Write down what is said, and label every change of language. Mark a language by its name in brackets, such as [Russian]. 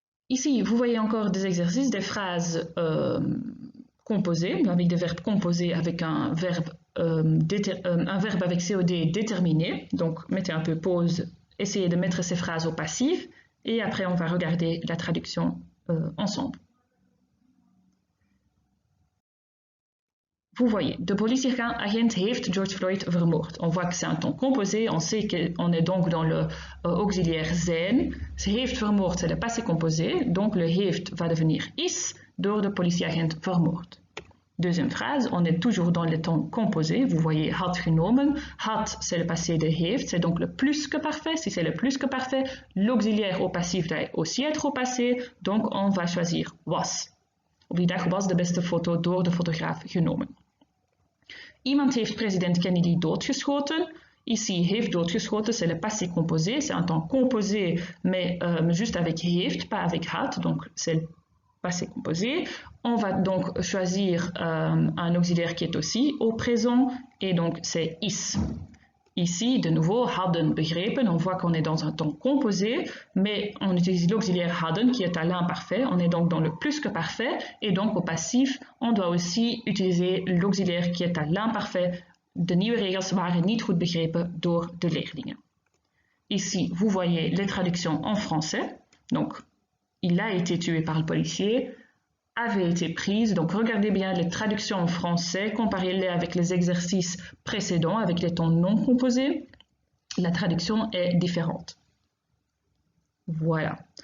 [French] Ici, vous voyez encore des exercices, des phrases composées, avec des verbes composés avec un verbe avec COD déterminé. Donc, mettez un peu pause, essayez de mettre ces phrases au passif et après, on va regarder la traduction ensemble. Vous voyez, [Dutch] de politieagent heeft George Floyd vermoord. [French] On voit que c'est un ton composé, on sait qu'on est donc dans le auxiliaire zijn. Heeft vermoord, c'est le passé composé, donc le heeft va devenir [Dutch] is door de politieagent vermoord. [French] Deuxième phrase, on est toujours dans le ton composé. Vous voyez had genomen. Had, c'est le passé de heeft, c'est donc le plus que parfait. Si c'est le plus que parfait, l'auxiliaire au passif doit aussi être au passé, donc on va choisir was. [Dutch] Op die dag was de beste foto door de fotograaf genomen. Iemand heeft president Kennedy doodgeschoten. [French] Ici, heeft doodgeschoten, c'est le passé composé. C'est un temps composé, mais juste avec heeft, pas avec had. Donc, c'est le passé composé. On va donc choisir un auxiliaire qui est aussi au présent. Et donc, c'est is. Ici, de nouveau, hadden begrepen. On voit qu'on est dans un temps composé, mais on utilise l'auxiliaire hadden qui est à l'imparfait. On est donc dans le plus que parfait. Et donc, au passif, on doit aussi utiliser l'auxiliaire qui est à l'imparfait. [Dutch] De nieuwe regels waren niet goed begrepen door de leerlingen. [French] Ici, vous voyez les traductions en français. Donc, il a été tué par le policier, avait été prise. Donc, regardez bien les traductions en français, comparez-les avec les exercices précédents, avec les tons non composés. La traduction est différente. Voilà.